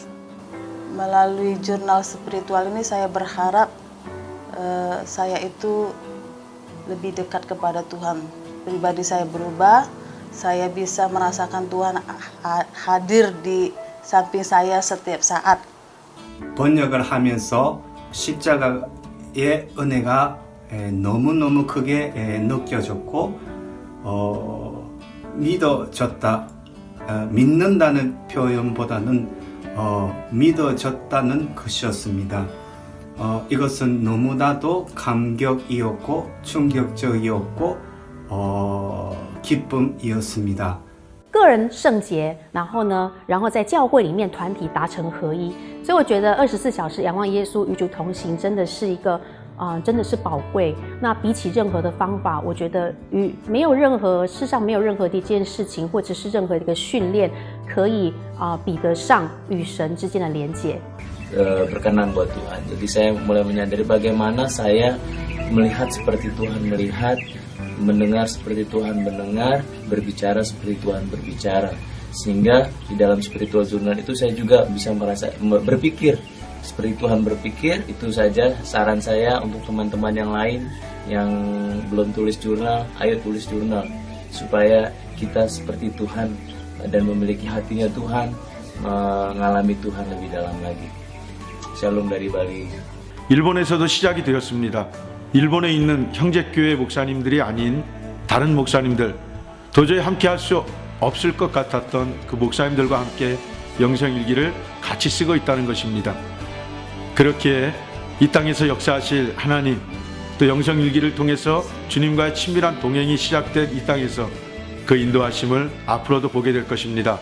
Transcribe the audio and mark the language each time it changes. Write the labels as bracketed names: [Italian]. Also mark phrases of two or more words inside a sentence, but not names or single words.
[Indonesian] Melalui jurnal spiritual ini saya berharap saya itu lebih dekat kepada Tuhan. Pribadi saya berubah, saya bisa merasakan Tuhan hadir di samping saya setiap saat. [Korean] 번역을 하면서 십자가의 은혜가 너무너무 크게 느껴졌고 믿어졌다. 믿는다는 표현보다는 믿어졌다는 것이었습니다. 이것은 너무나도 감격이었고 충격적이었고 기쁨이었습니다. [Chinese] 个人圣洁，然后在教会里面团体达成合一。所以我觉得24小时仰望耶稣与主同行真的是一个真的是宝贵。那比起任何的方法，我觉得世上没有任何的一件事情或者是任何一个训练可以比得上与神之间的连结。 [Indonesian] berkenan buat Tuhan. Jadi saya mulai menyadari bagaimana saya melihat seperti Tuhan melihat, mendengar seperti Tuhan mendengar, berbicara seperti Tuhan berbicara. Sehingga di dalam [English] spiritual journal [Indonesian] itu saya juga bisa berpikir seperti Tuhan berpikir. Itu saja saran saya untuk teman-teman yang lain yang belum tulis jurnal, ayo tulis jurnal supaya kita seperti Tuhan dan memiliki hatinya Tuhan, mengalami Tuhan lebih dalam lagi. 샬롬 dari Bali. [Korean] 일본에서도 시작이 되었습니다. 일본에 있는 형제교회 목사님들이 아닌 다른 목사님들, 도저히 함께 할 수 없을 것 같았던 그 목사님들과 함께 영성일기를 같이 쓰고 있다는 것입니다. 그렇게 이 땅에서 역사하실 하나님, 또 영성일기를 통해서 주님과의 친밀한 동행이 시작된 이 땅에서 그 인도하심을 앞으로도 보게 될 것입니다.